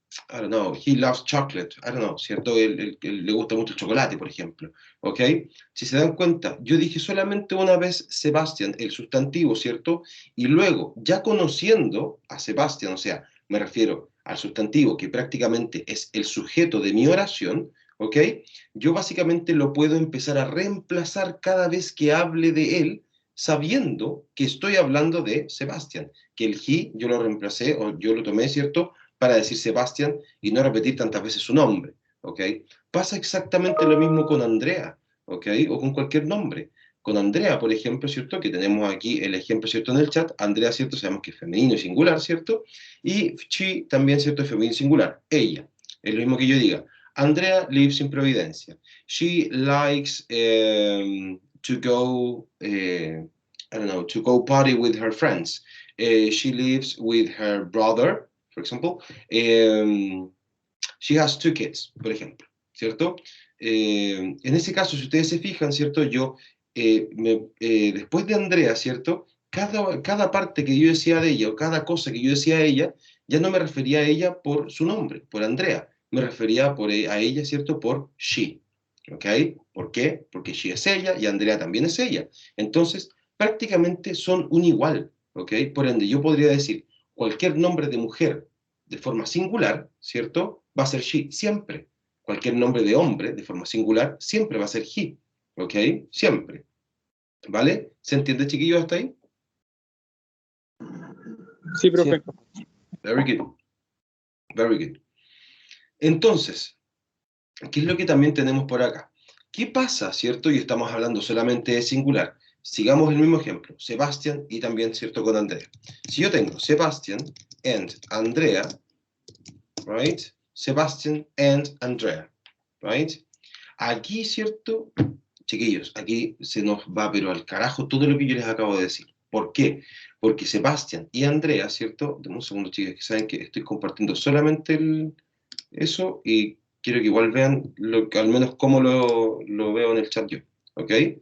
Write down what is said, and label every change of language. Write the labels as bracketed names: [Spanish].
[English] I don't know, he loves chocolate, I don't know, ¿cierto? [Spanish] Le gusta mucho el chocolate, por ejemplo, ¿ok? Si se dan cuenta, yo dije solamente una vez Sebastián, el sustantivo, ¿cierto? Y luego, ya conociendo a Sebastián, o sea, me refiero al sustantivo que prácticamente es el sujeto de mi oración, ¿ok? Yo básicamente lo puedo empezar a reemplazar cada vez que hable de él, sabiendo que estoy hablando de Sebastián, que el he yo lo reemplacé o yo lo tomé, ¿cierto? Para decir Sebastián y no repetir tantas veces su nombre, ¿ok? Pasa exactamente lo mismo con Andrea, ¿ok? O con cualquier nombre. Con Andrea, por ejemplo, ¿cierto? Que tenemos aquí el ejemplo, ¿cierto? En el chat. Andrea, ¿cierto? Sabemos que es femenino y singular, ¿cierto? Y she también, ¿cierto? Es femenino y singular. Ella. Es lo mismo que yo diga. [English] Andrea lives in Providencia. She likes to go, I don't know, to go party with her friends. She lives with her brother, for example. She has two kids, [Spanish] por ejemplo, ¿cierto? En ese caso, si ustedes se fijan, ¿cierto? Yo, después de Andrea, ¿cierto? Cada parte que yo decía de ella o cada cosa que yo decía de ella, ya no me refería a ella por su nombre, por Andrea. Me refería a ella, ¿cierto? Por she. ¿Ok? ¿Por qué? Porque she es ella y Andrea también es ella. Entonces, prácticamente son un igual. ¿Ok? Por ende, yo podría decir cualquier nombre de mujer de forma singular, ¿cierto? Va a ser she, siempre. Cualquier nombre de hombre de forma singular siempre va a ser he, ¿ok? Siempre. ¿Vale? ¿Se entiende, chiquillos, hasta ahí? Sí, profe. [English] Very good. Very good. [Spanish] Entonces, ¿Qué es lo que también tenemos por acá? ¿Qué pasa, cierto? Y estamos hablando solamente de singular. Sigamos el mismo ejemplo. Sebastián y también, cierto, con Andrea. Si yo tengo Sebastián and Andrea, right? [English] Sebastián and Andrea, right? [Spanish] Aquí, cierto, chiquillos, aquí se nos va pero al carajo todo lo que yo les acabo de decir. ¿Por qué? Porque Sebastián y Andrea, cierto, denme un segundo, chicos, que saben que estoy compartiendo solamente eso y quiero que igual vean al menos cómo lo veo en el chat yo, ¿ok?